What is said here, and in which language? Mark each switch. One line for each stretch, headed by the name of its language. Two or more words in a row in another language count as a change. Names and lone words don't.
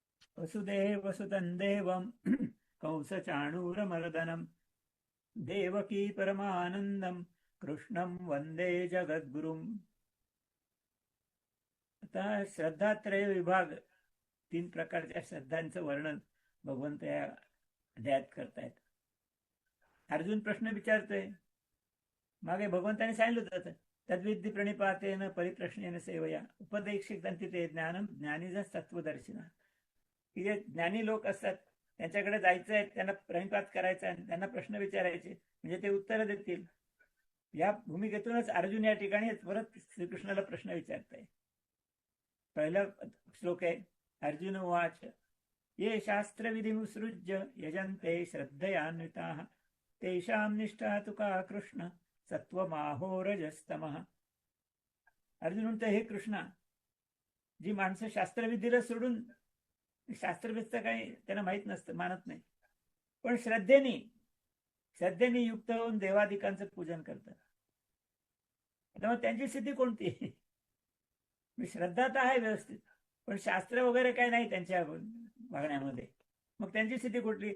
Sanskrit: वसुदेवसुतं देवं कंसचाणूरमर्दनं देवकी परमानंदं कृष्णं वंदे जगद्गुरुम्.
Marathi: आता श्रद्धात्रय विभाग, तीन प्रकारच्या श्रद्धांचं वर्णन भगवंत या अध्यायात करतायत. अर्जुन प्रश्न विचारतोय. मागे भगवंताने सांगितलं होतं,
Sanskrit: तद्विद्धी प्रणिपातेन परिप्रश्नेन सेवया उपदेशितं ते ज्ञानम ज्ञानीज तत्वदर्शिना.
Marathi: की जे ज्ञानी लोक असतात त्यांच्याकडे जायचं आहे, त्यांना प्रणिपात करायचं आहे, त्यांना प्रश्न विचारायचे, म्हणजे ते उत्तर देतील. या भूमिकेतूनच अर्जुन या ठिकाणी परत श्रीकृष्णाला प्रश्न विचारताय. पहिला श्लोक आहे,
Sanskrit: अर्जुन उवाच ये शास्त्रविधिमुत्सृज्य यजन्ते श्रद्धयान्विताः तेषां निष्ठा तु का कृष्ण सत्वमाहो रजस्तमः.
Marathi: अर्जुन म्हणतो, हे कृष्णा, जी माणसं शास्त्रविधीला सोडून, शास्त्रविधीचं काही त्यांना माहित नसतं, मानत नाही, पण श्रद्धेने युक्त होऊन देवादिकांचं पूजन करतात, मग त्यांची स्थिती कोणती? श्रद्धा तर आहे व्यवस्थित, पण शास्त्र वगैरे काही नाही त्यांच्या वागण्यामध्ये, मग त्यांची स्थिती कुठली?